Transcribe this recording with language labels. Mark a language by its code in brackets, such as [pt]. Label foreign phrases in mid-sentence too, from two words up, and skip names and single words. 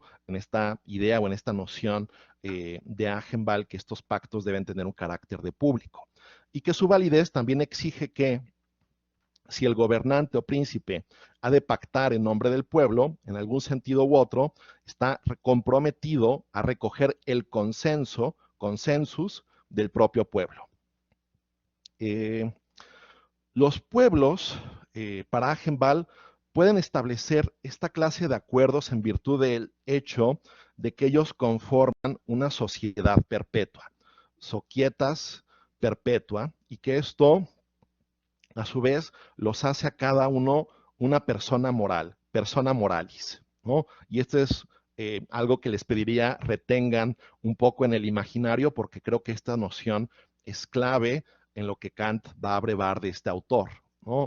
[es] En esta idea o en esta noción de Agenbal que estos pactos deben tener un carácter de público y que su validez también exige que si el gobernante o príncipe ha de pactar en nombre del pueblo, en algún sentido u otro, está comprometido a recoger el consensus del propio pueblo. Los pueblos, para Agenbal, pueden establecer esta clase de acuerdos en virtud del hecho de que ellos conforman una sociedad perpetua, [la] societas perpetua, [es] y que esto a su vez los hace a cada uno una persona moral, [la] persona moralis, [es] ¿no? Y esto es algo que les pediría retengan un poco en el imaginario, porque creo que esta noción es clave en lo que Kant va a brevar de este autor, ¿no?